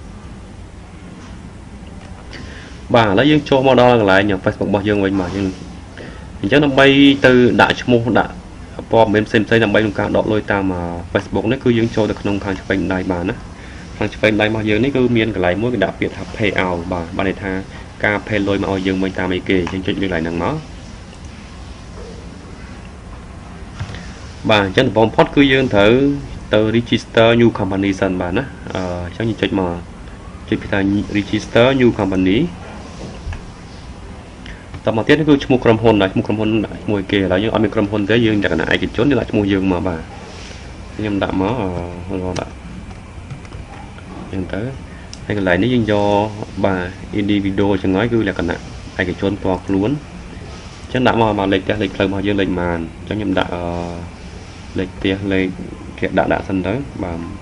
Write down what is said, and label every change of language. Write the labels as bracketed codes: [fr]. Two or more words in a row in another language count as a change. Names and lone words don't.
[km] បាទឥឡូវយើងចូលមកដល់កន្លែង Facebook របស់យើងវិញបាទយើងអញ្ចឹងដើម្បីទៅដាក់ឈ្មោះដាក់ព័ត៌មានផ្សេងៗដើម្បីក្នុងការដកលុយតាម Facebook នេះគឺយើងចូលទៅក្នុងខាងឆ្វេងដៃបាទណាខាងឆ្វេងដៃរបស់យើងនេះគឺមានកន្លែងមួយគេដាក់ពាក្យថា [en] pay out [km] បាទបានន័យថាការ pay លុយមកឲ្យយើងវិញតាមអីគេយើងចុចលើកន្លែងហ្នឹងមក បាទអញ្ចឹងដំបូងផុតគឺយើងត្រូវទៅ [en] register new company [km] សិនបាទណាអញ្ចឹងយើងចុចមកចុចពីថា [en] register new company [km] តមកទៀតនេះគឺឈ្មោះក្រុមហ៊ុនឈ្មោះក្រុមហ៊ុនដាក់ឈ្មោះគេឥឡូវយើងអត់មានក្រុមហ៊ុនទេយើងលក្ខណៈឯកជនយើងដាក់ឈ្មោះយើងមកបាទខ្ញុំដាក់មកដាក់អញ្ចឹងទៅហើយកន្លែងនេះយើងយកបាទ individual ចឹងហើយគឺលក្ខណៈឯកជនផ្ទាល់ខ្លួនអញ្ចឹងដាក់មកលេខផ្ទះលេខផ្លូវរបស់យើងលេខប៉ុន្មានអញ្ចឹងខ្ញុំដាក់លេខផ្ទះលេខគេដាក់សិនទៅបាទ